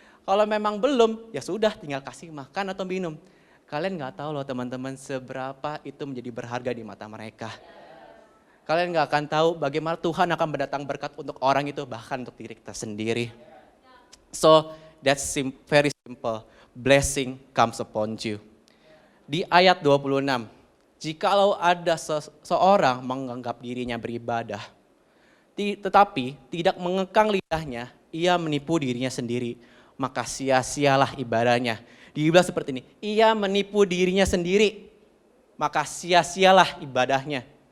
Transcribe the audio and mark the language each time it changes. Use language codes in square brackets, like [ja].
[id] Kalau memang belum, ya sudah tinggal kasih makan atau minum. Kalian nggak tahu loh teman-teman seberapa itu menjadi berharga di mata mereka. Kalian nggak akan tahu bagaimana Tuhan akan mendatang berkat untuk orang itu, bahkan untuk diri kita sendiri. [en] So, that's very simple. Blessing comes upon you. [id] Di ayat 26, jikalau ada seseorang menganggap dirinya beribadah, tetapi tidak mengekang lidahnya, ia menipu dirinya sendiri, maka sia-sialah ibadahnya. Dibilang seperti ini, ia menipu dirinya sendiri, maka sia-sialah ibadahnya.